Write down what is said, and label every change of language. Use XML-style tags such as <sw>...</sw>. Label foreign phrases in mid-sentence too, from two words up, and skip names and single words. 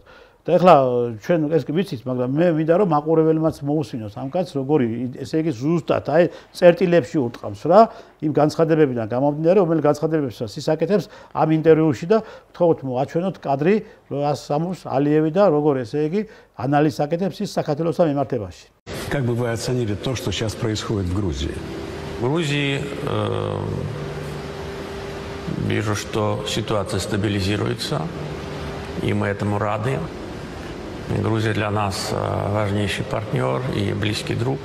<ka>და ეხლა ჩვენ ეს კი ვიცით, მაგრამ მე მინდა რომ მაყურებელმაც მოусმინოს ამ კაცს, როგორი ესე იგი ზუსტად აი წერტილებში ურტყამს რა, იმ განცხადებებიდან გამომდინარე, რომელი განცხადებებსაც ის აკეთებს ამ ინტერვიუში და ვთხოვთ მოაჩვენოთ კადრი, რომ სამურს ალიევი და როგორ ესე იგი ანალიზს აკეთებს ის საქართველოს მიმართებაში.</ka> <ru>Как бы вы оценили то, что сейчас происходит в Грузии? В Грузии вижу, что ситуация стабилизируется, и мы этому рады. Грузия для нас важнейший партнер и близкий друг.</ru>